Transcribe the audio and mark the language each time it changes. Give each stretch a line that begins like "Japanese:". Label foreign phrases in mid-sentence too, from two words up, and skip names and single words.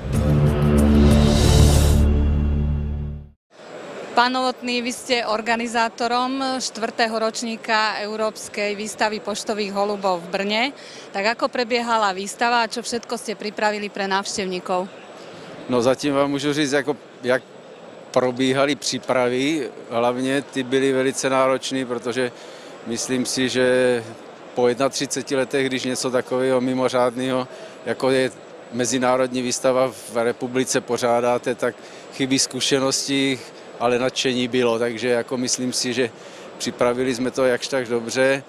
Slovak: Pán Novotný, vy ste organizátorom 4. ročníka Európskej výstavy poštových holubov v Brne. Tak ako prebiehala výstava a čo všetko ste pripravili pre návštevníkov?
Czech: No zatím vám můžu říct, jak probíhaly přípravy. Hlavně ty byly velice náročné, protože myslím si, že po 31 letech, když něco takového mimořádného, jako je mezinárodní výstava v republice pořádáte, tak chybí zkušenosti, ale nadšení bylo, takže jako myslím si, že připravili jsme to jakž tak dobře.